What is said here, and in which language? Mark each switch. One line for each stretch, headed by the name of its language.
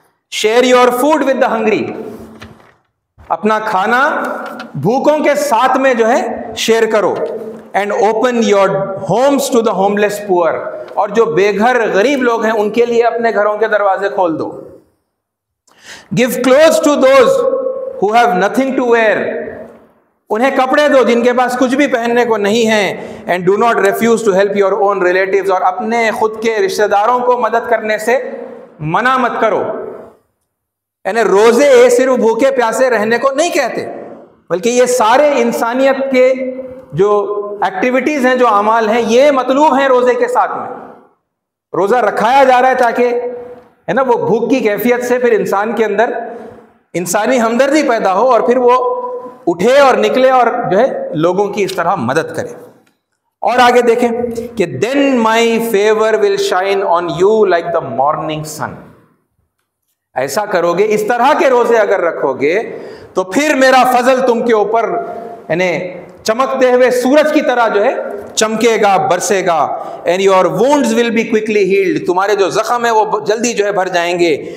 English: Share your food with the hungry.
Urdu: اپنا کھانا بھوکوں کے ساتھ میں جو ہے شیئر کرو.
English: And open your homes to the homeless poor.
Urdu: اور جو بے گھر غریب لوگ ہیں ان کے لیے اپنے گھروں کے دروازے کھول دو.
English: Give clothes to those who have nothing to wear.
Urdu: انہیں کپڑے دو جن کے پاس کچھ بھی پہننے کو نہیں ہے.
English: And do not refuse to help your own relatives.
Urdu: اور اپنے خود کے رشتہ داروں کو مدد کرنے سے منع مت کرو. یعنی روزے صرف بھوکے پیاسے رہنے کو نہیں کہتے, بلکہ یہ سارے انسانیت کے جو ایکٹیویٹیز ہیں, جو اعمال ہیں, یہ مطلوب ہیں روزے کے ساتھ میں. روزہ رکھایا جا رہا ہے تاکہ ہے نا وہ بھوک کی کیفیت سے پھر انسان کے اندر انسانی ہمدردی پیدا ہو اور پھر وہ اٹھے اور نکلے اور جو ہے لوگوں کی اس طرح مدد کرے. اور آگے دیکھیں کہ
English: then my favor will shine on you like the morning sun.
Urdu: ایسا کرو گے, اس طرح کے روزے اگر رکھو گے تو پھر میرا فضل تم کے اوپر یعنی چمکتے ہوئے سورج کی طرح جو ہے چمکے گا، برسے گا.
English: and your wounds will be quickly healed,
Urdu: تمہارے جو زخم ہے وہ جلدی جو ہے بھر جائیں گے.